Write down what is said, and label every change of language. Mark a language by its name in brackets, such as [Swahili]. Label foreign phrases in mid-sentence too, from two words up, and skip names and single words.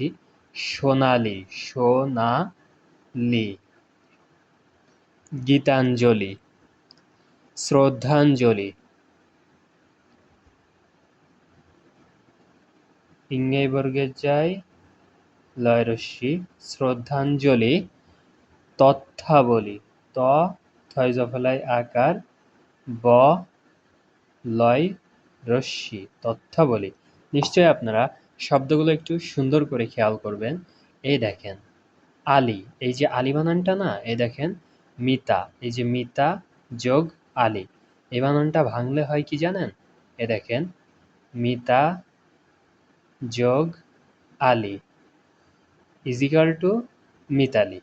[Bangla] সোনালি, সোনালি, গীতাঞ্জলি, শ্রদ্ধাঞ্জলি, ইংরেজি বর্গের যায়, লয়রস্যি, শ্রদ্ধাঞ্জলি, তথ্যাবলি, ত থয়জফলায় আকার, ব লয় রস্যি, তথ্যাবলি। নিশ্চয়ই আপনারা শব্দগুলো একটু সুন্দর করে খেয়াল করবেন। এই দেখেন আলী, এই যে আলী বানানটা না, এই দেখেন মিতা, এই যে মিতা যোগ আলী, এই বানানটা ভাঙলে হয় কি জানেন? এ দেখেন মিতা যোগ আলী [English] equal to [Bangla] মিতালি।